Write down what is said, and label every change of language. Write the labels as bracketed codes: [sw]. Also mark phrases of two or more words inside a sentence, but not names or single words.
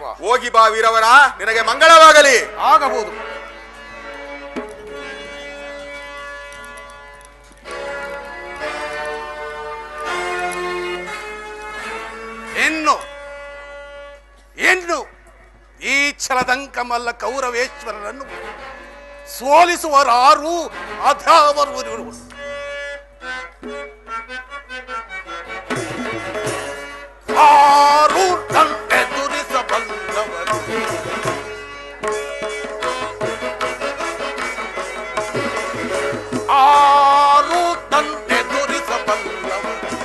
[kn] ಹೋಗಿ ಬಾ ವೀರವರ, ನಿನಗೆ ಮಂಗಳವಾಗಲಿ. ಆಗಬಹುದು. ಇನ್ನು ಈ ಛಲದಂಕಮಲ್ಲ ಕೌರವೇಶ್ವರನನ್ನು ಸೋಲಿಸುವರಾರು ಅಧಾವರು. ಆರು ಎದುರಿಸಬಲ್ಲವರು. ಆರು ಎದುರಿಸಬಲ್ಲವರು.